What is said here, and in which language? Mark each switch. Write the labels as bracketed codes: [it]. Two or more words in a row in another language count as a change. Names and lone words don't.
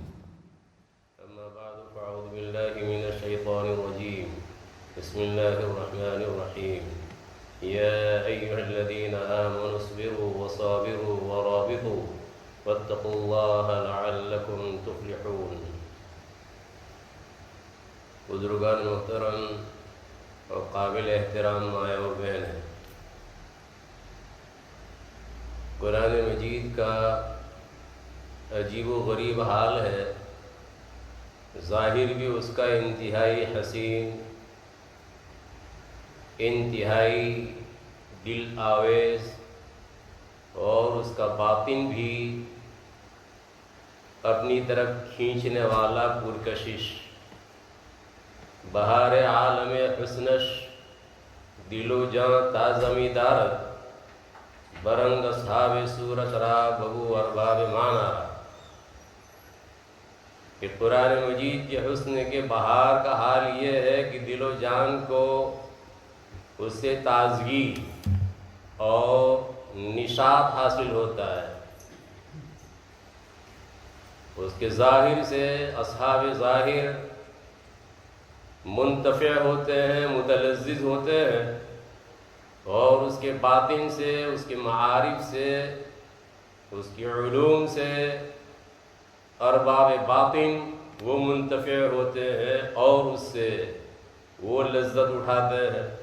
[ar] أما بعد فأعوذ بالله من الشيطان الرجيم. بسم الله الرحمن الرحيم. يا أيها الذين آمنوا اصبروا وصابروا ورابطوا واتقوا الله لعلكم تفلحون. [ur] بزرگان محترم اور قابل احترام مائیں اور بہن ہیں، قرآن مجید کا عجیب و غریب حال ہے. ظاہر بھی اس کا انتہائی حسین، انتہائی دل آویز، اور اس کا باطن بھی اپنی طرف کھینچنے والا پرکشش. [fa] بہار عالم حسنش دل و جان تازمی دارت، برنگ اصحاب صورت را بگو ارباب مانا. [ur] کہ قرآن مجید کے حسن کے بہار کا حال یہ ہے کہ دل و جان کو اس سے تازگی اور نشاط حاصل ہوتا ہے. اس کے ظاہر سے اصحاب ظاہر منتفع ہوتے ہیں، متلذذ ہوتے ہیں، اور اس کے باطن سے، اس کے معارف سے، اس کے علوم سے ارباب باطن وہ منتفع ہوتے ہیں اور اس سے وہ لذت اٹھاتے ہیں.